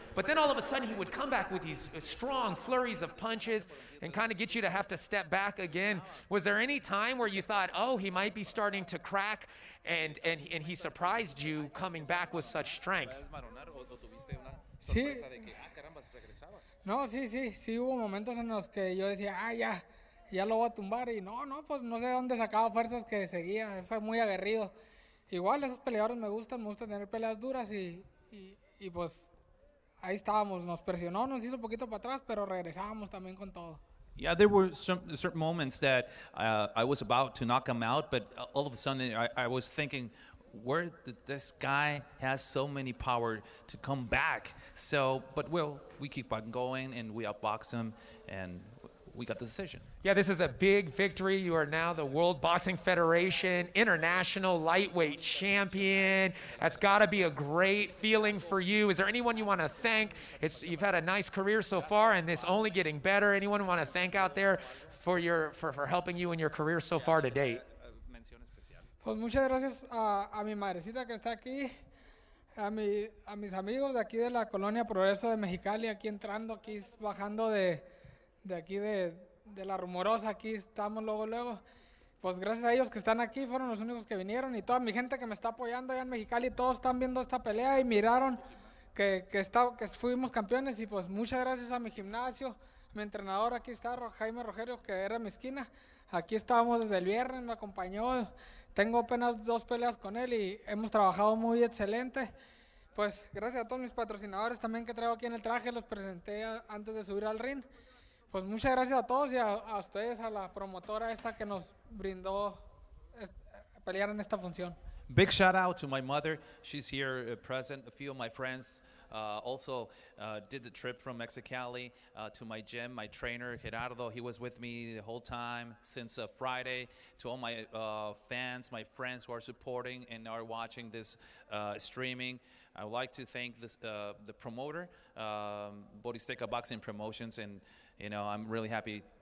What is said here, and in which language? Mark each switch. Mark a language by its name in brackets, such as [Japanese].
[English] But then all of a sudden, he would come back with these strong flurries of punches and kind of get you to have to step back again. Was there any time where you thought, oh, he might be starting to crack, and he surprised you coming back with such strength? [Spanish] Sí. No, sí hubo momentos en los que yo decía, ya lo voy a tumbar, y no, pues no sé de dónde sacaba fuerzas que seguía, es muy aguerrido. Igual esos peleadores me gusta tener peleas duras y pues ahí estábamos, nos presionó, nos hizo un poquito para atrás, pero regresábamos también con todo. [English] Yeah, there were certain moments that I was about to knock him out, but all of a sudden I was thinking, where did this guy has so many power to come back? So, but we keep on going and we outbox him and we got the decision. Yeah, this is a big victory. You are now the World Boxing Federation International Lightweight Champion. That's got to be a great feeling for you. Is there anyone you want to thank? You've had a nice career so far, and this only getting better. Anyone you want to thank out there for helping you in your career so far to date? [Spanish] Pues muchas gracias a mi madrecita que está aquí, a mis amigos de aquí de la Colonia Progreso de Mexicali, aquí entrando, aquí bajando de aquí de la Rumorosa, aquí estamos luego, pues gracias a ellos que están aquí, fueron los únicos que vinieron, y toda mi gente que me está apoyando allá en Mexicali, todos están viendo esta pelea y miraron que fuimos campeones, y pues muchas gracias a mi gimnasio, mi entrenador, aquí está Jaime Rogerio, que era mi esquina, aquí estábamos desde el viernes, me acompañó, tengo apenas 2 peleas con él y hemos trabajado muy excelente. Pues gracias a todos mis patrocinadores también que traigo aquí en el traje, los presenté antes de subir al ring. Pues muchas gracias a todos y a ustedes, a la promotora esta que nos brindó pelear en esta función. [English] Big shout out to my mother. She's here present. A few of my friends also did the trip from Mexicali to my gym. My trainer, Gerardo, he was with me the whole time since Friday. To all my fans, my friends who are supporting and are watching this streaming, I would like to thank the promoter, Borizteca Boxing Promotions, and I'm really happy